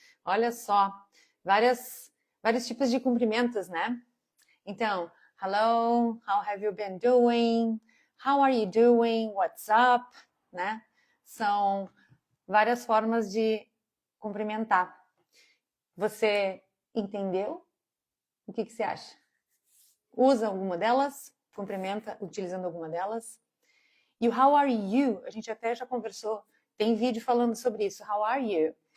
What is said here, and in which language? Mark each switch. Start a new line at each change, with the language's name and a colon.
Portuguese: Olha só, vários tipos de cumprimentos, né?
English: Então, hello, how have you been doing? How are you doing? What's up? Né?
Portuguese: São várias formas de cumprimentar. Você entendeu? O que você acha? Usa alguma delas? Cumprimenta utilizando alguma delas? E o
English: how are you?
Portuguese: A gente até já conversou, tem vídeo falando sobre isso.
English: How are you?